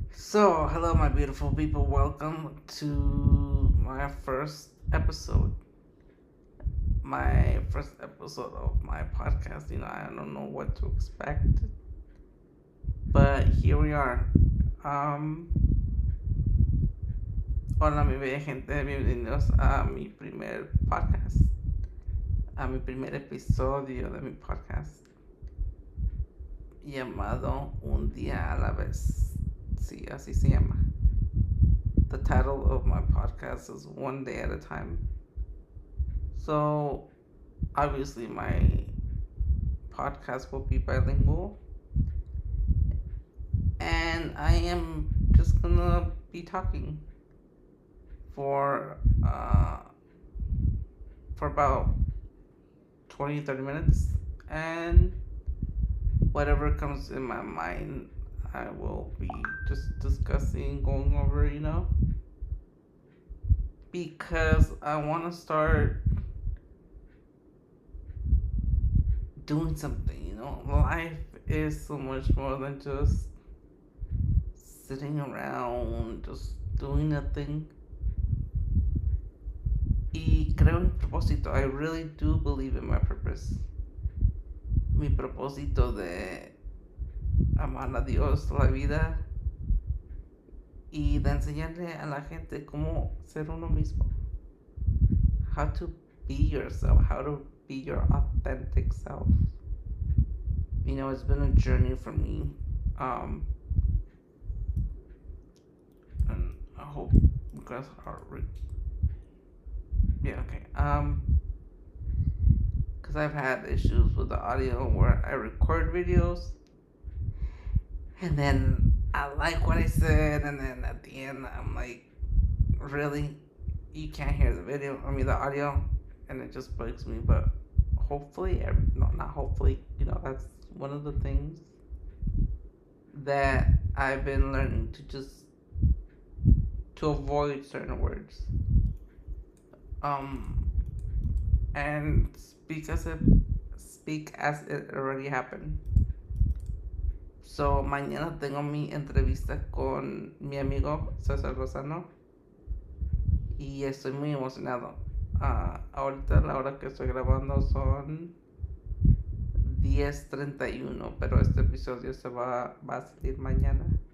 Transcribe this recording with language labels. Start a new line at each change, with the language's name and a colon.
English: So, hello, my beautiful people. Welcome to my first episode. My first episode of my podcast. I don't know what to expect, but here we are.
Spanish: Um, Hola, mi bella gente. Bienvenidos a mi primer podcast, a mi primer episodio de mi podcast llamado Un Día a la Vez. Sí, así se llama.
English: The title of my podcast is One Day at a Time. So, obviously, my podcast will be bilingual, and I am just gonna be talking for uh, for about 20-30 minutes, and whatever comes in my mind, I will be just discussing, going over, because I want to start doing something. Life is so much more than just sitting around, just doing nothing.
Spanish: Y creo en mi propósito.
English: I really do believe in my purpose.
Spanish: Mi propósito de amar a Dios, la vida, y de enseñarle a la gente cómo ser uno mismo.
English: How to be yourself, how to be your authentic self. It's been a journey for me. And I hope you guys are yeah, okay. Because I've had issues with the audio where I record videos and then I like what I said, and then at the end I'm like, really? You can't hear the video, the audio, and it just bugs me. But hopefully, no, not hopefully, that's one of the things that I've been learning to avoid certain words. And speak as it already happened.
Spanish: So, mañana tengo mi entrevista con mi amigo César Lozano y estoy muy emocionado. Ahorita la hora que estoy grabando son 10:31, pero este episodio va a salir mañana.